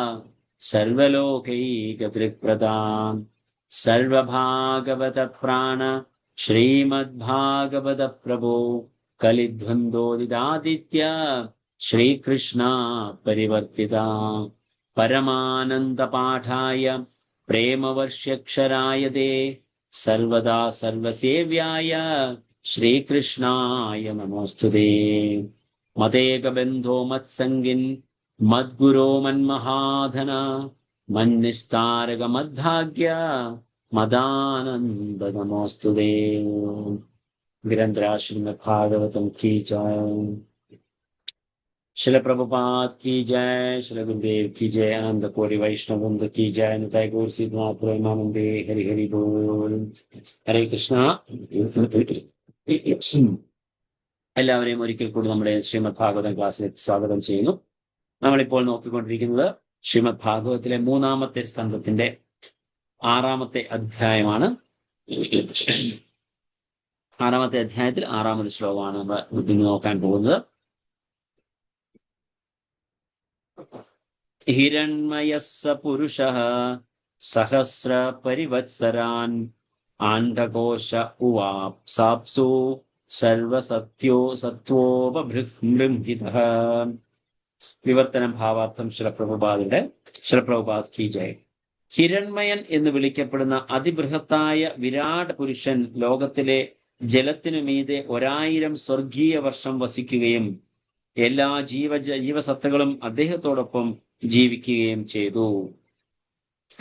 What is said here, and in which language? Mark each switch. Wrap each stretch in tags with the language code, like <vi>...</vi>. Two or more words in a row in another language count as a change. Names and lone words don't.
<sa>सर्वलोकैकदृक्प्रदा सर्वभागवत प्राण श्रीमद्भागवत प्रभो कलिध्वन्दोदितादित्य श्रीकृष्णा परिवर्तिता परमानन्दपाठाय प्रेमवर्ष्यक्षराय ते सर्वदा सर्वसेव्याय श्रीकृष्णाय नमोऽस्तुते। मदेकबन्धो मत्सङ्गिन् मद्गुरो मन्महाधन मन्निष्ठारकमद्भाग्य मदानन्द नमोऽस्तुते।</sa> <hi>गिरन्द्रा श्रीमद्भागवतम की जय। शिल प्रभुपाद की जय, शिल गुरुदेव की जय, आनंद कोटि वैष्णव वृंद की जय, निताय गौर सिद्धनाथ प्रेमानंदे। हरि हरि बोल।</hi> <sa>ഹരേ കൃഷ്ണ.</sa> <ml>എല്ലാവരെയും ഒരിക്കൽ കൂടി നമ്മുടെ ശ്രീമദ് ഭാഗവതം ക്ലാസ്സിലേക്ക് സ്വാഗതം ചെയ്യുന്നു. നമ്മളിപ്പോൾ നോക്കിക്കൊണ്ടിരിക്കുന്നത് ശ്രീമദ് ഭാഗവതത്തിലെ 3-ാമത്തെ സ്കന്ധത്തിന്റെ 6-ാമത്തെ അധ്യായമാണ്. 6-ാമത്തെ അധ്യായത്തിൽ 6-ാമത് ശ്ലോകമാണ് നമ്മൾ ഇന്ന് നോക്കാൻ പോകുന്നത്.</ml> <sa>हिरण्मयः पुरुषः सहस्र परिवत्सरान् आण्डकोश उवाप्साप्सु सर्वसत्यो सत्वोपबृंहितः.</sa> <ml>വിവർത്തന ഭാവാർത്ഥം</ml> <hi>शिलप्रभुपाद की जय.</hi> <ml>ഹിരൺമയൻ എന്ന് വിളിക്കപ്പെടുന്ന അതിബൃഹത്തായ വിരാട് പുരുഷൻ ലോകത്തിലെ ജലത്തിനുമീതെ 1000 സ്വർഗീയ വർഷം വസിക്കുകയും എല്ലാ ജീവസത്തകളും അദ്ദേഹത്തോടൊപ്പം ജീവിക്കുകയും ചെയ്തു.</ml>